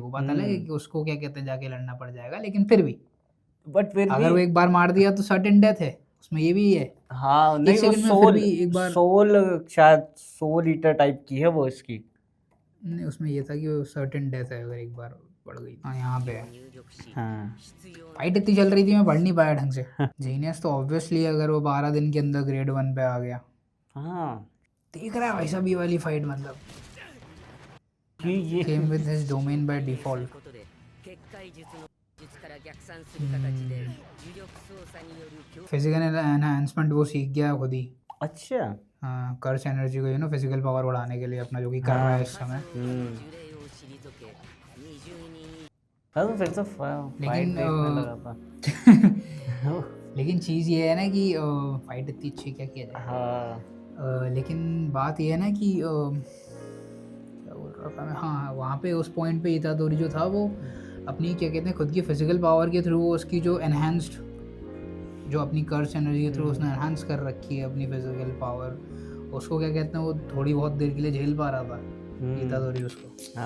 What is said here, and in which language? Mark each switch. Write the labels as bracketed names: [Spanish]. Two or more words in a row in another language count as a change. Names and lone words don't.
[Hindi] वो बात अलग है कि उसको क्या कहते हैं जाके लड़ना पड़ जाएगा, लेकिन फिर भी बट फिर अगर वो भी एक बार मार दिया तो [English] certain death [Hindi] है, उसमें ये भी है। हाँ नहीं, वो सेकंड में फिर सोल भी एक बार शायद सोल ईटर टाइप की है वो इसकी। नहीं, उसमें ये था कि वो [English] certain death [Hindi] है अगर एक बार पड़ गई। हाँ यहाँ पे है। [Japanese] 入力し [Hindi] हाँ [Japanese] 必要な [Hindi] फाइट इतनी चल रही थी मैं पढ़ नहीं पाया ढंग से। जीनियस तो ऑब्वियसली अगर वो 12 दिन के अंदर ग्रेड 1 पे आ गया, हाँ देख रहा है भाई साहब ये वाली फाइट मतलब कि ये [English] came with his domain by default। [Japanese] ことで結界術の術から逆算する形で呪力操作による強 [English] physical enhancement [Hindi] वो सीख गया खुद ही। अच्छा। हाँ, [English] curse energy [Hindi] को [English] physical power [Hindi] बढ़ाने के लिए अपना जो कि कर रहा है इस समय। [Japanese] 呪霊を退け20人に [Hindi] हाँ तो फिर तो फाइट लेकिन, देखने लगा था। लेकिन चीज़ ये है ना कि फाइट इतनी अच्छी क्या किया जाए। हाँ लेकिन बात ये है ना कि क्या बोल रहा था मैं, हाँ वहाँ पे उस पॉइंट पे इतादोरी जो था वो अपनी क्या कहते हैं खुद की [English] physical power [Hindi] के थ्रू उसकी जो एनहेंस्ड जो अपनी [English] curse energy [Hindi] के थ्रू उसने एनहांस कर रखी है अपनी [English] physical power, [Hindi] उसको क्या कहते हैं वो थोड़ी बहुत देर के लिए झेल पा रहा था इतादोरी उसको,